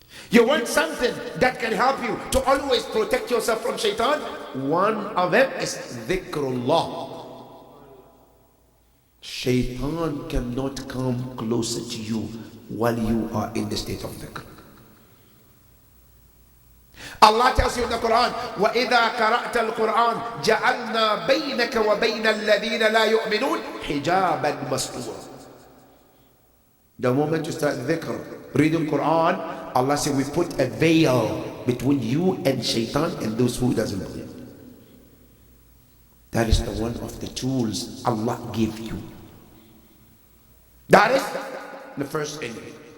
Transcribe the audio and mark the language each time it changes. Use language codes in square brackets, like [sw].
[en] You want something that can help you to always protect yourself from Shaitan? One of them is dhikrullah. Shaitan cannot come closer to you while you are in the state of dhikr. Allah tells you in the Quran, [ar] وَإِذَا قَرَأْتَ الْقُرْآنَ جَعَلْنَا بَيْنَكَ وَبَيْنَ الَّذِينَ لَا يُؤْمِنُونَ حِجَابًا مَسْتُورًا. [en] The moment you start dhikr, reading Quran, Allah said we put a veil between you and Shaitan and those who doesn't believe. That is the one of the tools Allah gave you. That is the first enemy.